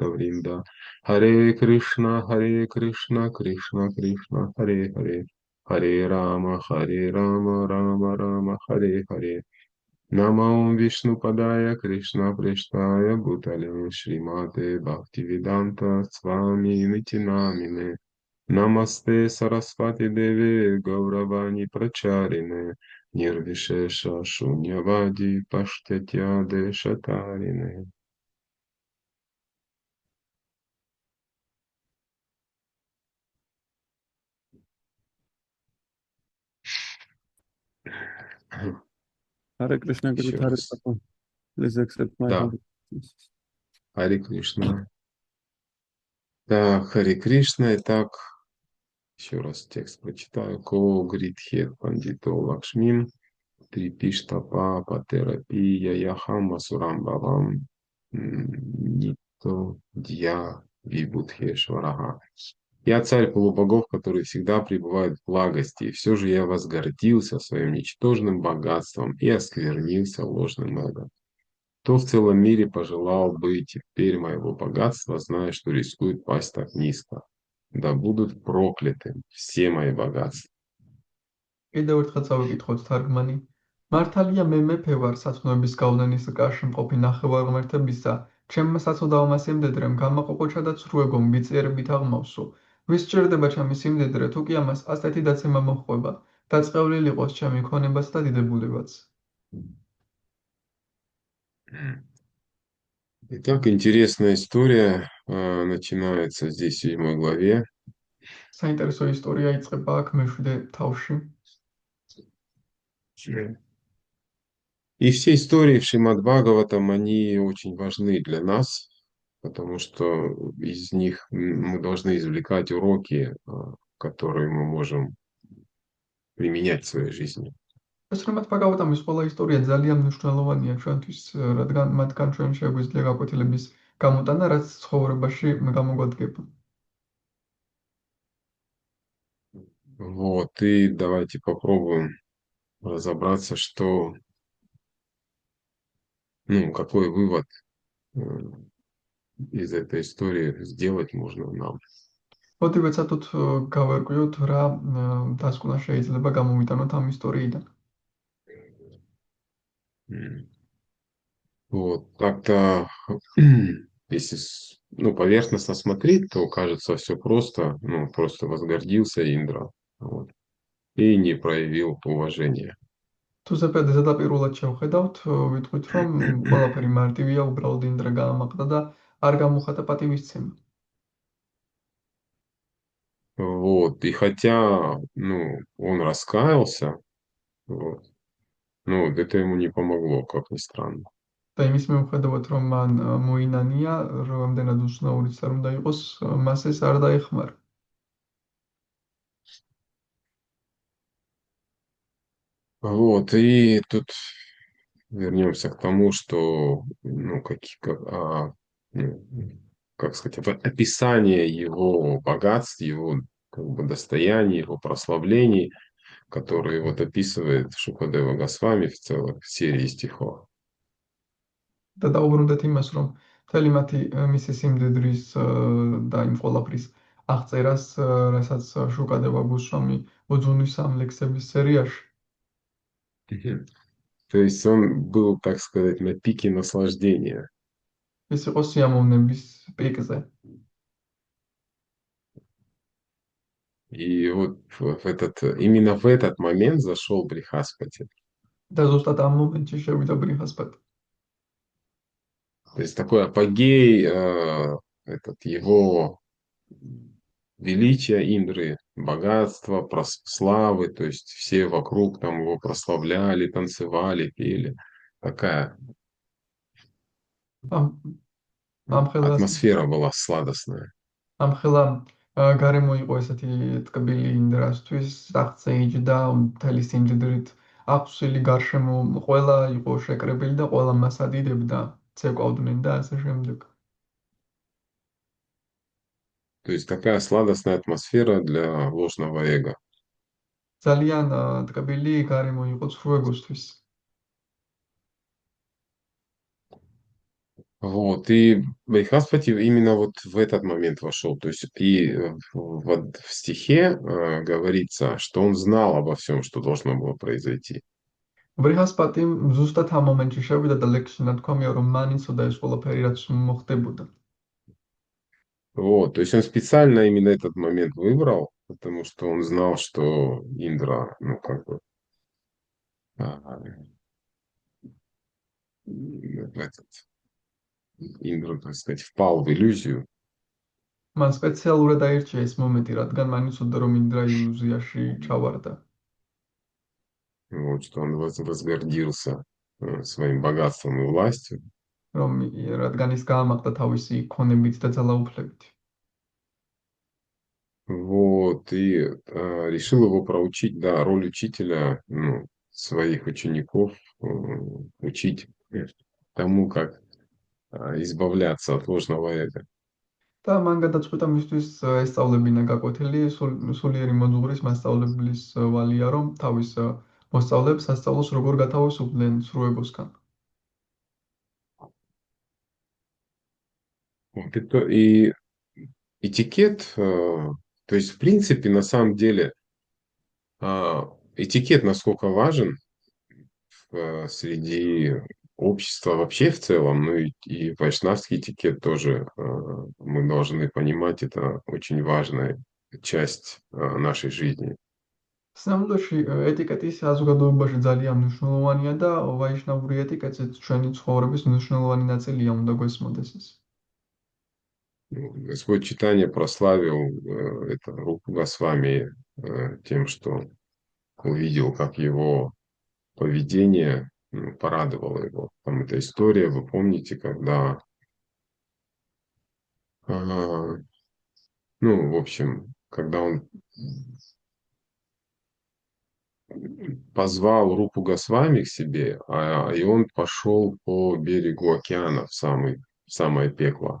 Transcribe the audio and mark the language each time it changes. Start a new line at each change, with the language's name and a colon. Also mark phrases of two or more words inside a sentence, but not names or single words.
Sanskrit: वृन्दा हरे कृष्ण कृष्ण कृष्ण हरे हरे हरे राम राम राम हरे हरे नमो विष्णु पादाय कृष्ण प्रेष्ठाय भूतले श्रीमते भक्तिवेदान्त स्वामी इति नामिने नमस्ते सरस्वती देवी गौरवाणी प्रचारिणे निर्विशेष शून्यवादि पाश्चात्य देशतारिणे. हरे कृष्ण, गुरु
Russian: Еще Hare раз.
English: Papa. Please accept my
Russian: Да, Hare. Харе Кришна. Да, Харе Кришна. Итак, еще раз текст прочитаю.
Sanskrit: को गृह्णीत पण्डितो लक्ष्मीम्. त्रिपिष्टप पतिरपि योऽहम् आसुरम् भावम् नीतो अद्य विबुधेश्वरः.
Russian: Я царь полубогов, который всегда пребывает в благости, и все же я возгордился своим ничтожным богатством и осквернился ложным эго. Кто в целом мире пожелал бы теперь моего богатства, зная, что рискует пасть так низко? Да будут прокляты все мои богатства.
Georgian: კიდევ ერთხელ წავიკითხოთ თარგმანი. მართალია მე მეფე ვარ სათნოების გავლენის კარში მყოფი ნახევარმართებისა, ჩემმა საწოდაო სიმდედრემ გამაყოყოჩა და ცრუეგო მბიწიერებით აღმავსო. ვის სჭირდება ჩემი სიმდედრე, თუ კი ამას ასეთი დაცემა მოჰყვება, დაწყევლილ იყოს ჩემი ქონებაც და დიდებულებაც.
Russian: Итак, интересная история начинается здесь в 7 главе.
Georgian: საინტერესო ისტორია იწყება აქ მე-7 თავში.
Russian: И все истории в Шримад Бхагаватам, они очень важны для нас, потому что из них мы должны извлекать уроки, которые мы можем применять в своей жизни.
Georgian: ესრემათ მაგავატამის ყველა ისტორია ძალიან მნიშვნელოვანია ჩვენთვის, რადგან მათგან ჩვენ შეგვიძლია გაკვეთილების გამოტანა, რაც ცხოვრებაში გამოგვადგება.
Russian: Вот, и давайте попробуем разобраться, какой вывод э, из этой истории сделать можно нам.
Georgian: მოდი ვეცადოთ გავერკვიოთ რა დასკვნა შეიძლება გამოვიტანოთ ამ ისტორიიდან. М.
Russian: Вот, как-то, если поверхностно смотреть, то кажется все просто, просто возгордился Индра, вот, и не проявил уважения.
Georgian: თუ ზედაპირულად შევხედავთ, ვიტყვით, რომ ყველაფერი მარტივია, უბრალოდ ინდრა გაამაყდა და არ გამოხატა პატივისცემა.
Russian: Вот, и хотя, он раскаялся, вот, вот это ему не помогло, как ни странно.
Georgian: და იმის მიუხედავად, რომ მან მოინანია, რამდენად უცნაურიც არ უნდა იყოს, მას ეს არ დაეხმარა.
Russian: Вот, и тут вернемся к тому, что, ну, как сказать, описание его богатств, его как бы достояний, его прославлений, которые вот описывает Шукадева Госвами в целой серии стихов.
Georgian: და დაუბრუნდეთ იმას, რომ მთელი მათი მისი სიმდიდრის და იმ ყველაფრის აღწერას, რასაც შუკადევა გოსვამი მოძღვნის ამ ლექსების სერიაში. Мгм.
Russian: То есть он был, так сказать, на пике наслаждения.
Georgian: ის იყო სიამოვნების პიკზე.
Russian: И вот именно в этот момент зашел Брихаспати.
Georgian: და ზუსტად ამ მომენტში შევიდა ბრინჰასპატი.
Russian: То есть такой апогей его величия Индры, богатства, славы, то есть все вокруг там его прославляли, танцевали, пели. Такая атмосфера была сладостная.
Georgian: ამხელა გარემო იყო ესეთი ტკბილი ინდრასთვის, აღწე იჯდა მთელი სიმდიდრით აღსვილი გარშემო, ყველა იყო შეკრებილი და ყველა მას ადიდებდა, ცეკვავდნენ და ასე შემდეგ.
Russian: То есть такая сладостная атмосфера для ложного эго.
Georgian: ძალიან ტკბილი გარემო იყო ცრუეგოსთვის.
Russian: Вот, и Брихаспати именно вот в этот момент вошел. То есть и в стихе говорится, что он знал обо всем, что должно было произойти.
Georgian: ბრინჰასპატი ზუსტად ამ მომენტში შევიდა და ლექსში ნათქვამია, რომ მან იცოდა ეს ყველაფერი, რაც მოხდებოდა.
Russian: Вот, то есть он специально именно этот момент выбрал, потому что он знал, что Индра, а, Индра, так сказать, впал в иллюзию.
Georgian: მან სპეციალურად აირჩია ეს მომენტი, რადგან მან იცოდა, რომ ინდრა ილუზიაში ჩავარდა.
Russian: Вот, что он возгордился своим богатством и властью.
Georgian: რადგან ის გაამაყდა თავისი ქონებით და ძალაუფლებით.
Russian: Вот, и решил его проучить, да, роль учителя, своих учеников, учить тому, как избавляться от ложного эго.
Georgian: და მან გადაწყვიტა მისთვის ესწავლებინა გაკვეთილი სულიერი მოძღვრის მასწავლებლის ვალია, რომ თავის მოსწავლეებს ასწავლოს როგორ გათავისუფლდნენ სრუეგოსგან.
Russian: Вот, и этикет, то есть, в принципе, на самом деле, этикет насколько важен среди общества вообще в целом, и вайшнавский этикет тоже мы должны понимать, это очень важная часть нашей жизни.
Georgian: სინამდვილეში ეტიკეტი საზოგადოებაში ძალიან მნიშვნელოვანია და ვაიშნავური ეტიკეტიც ჩვენი ცხოვრების მნიშვნელოვანი ნაწილია, უნდა გვესმოდეს ეს.
Russian: Господь Чайтанья прославил это Рупу Госвами тем, что увидел, как его поведение порадовало его. Там эта история, вы помните, когда, в общем, когда он позвал Рупу Госвами к себе, и он пошел по берегу океана в самое пекло.